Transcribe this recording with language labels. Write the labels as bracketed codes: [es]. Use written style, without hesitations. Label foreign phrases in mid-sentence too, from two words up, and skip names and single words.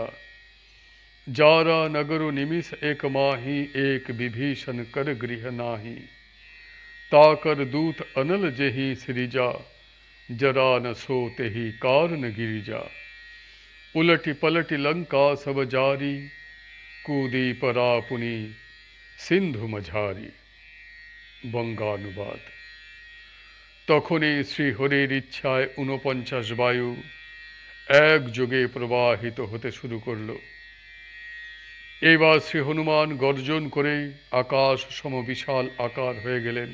[awa] जारा नगरु निमिष एक माही, एक विभीषण कर गृह नाही। ताकर दूत अनल जेहि सृजा, जरा न सोते ही कारण गिरिजा। उलटी पलटी लंका सब जारी, कूदी परा पुनि सिंधु मझारी। [bn] বঙ্গানুবাদ। তখনই শ্রীহরির ইচ্ছায় 49 বায়ু একযোগে প্রবাহিত হতে শুরু করল। এবার শ্রী হনুমান গর্জন করে আকাশ সম বিশাল আকার হয়ে গেলেন।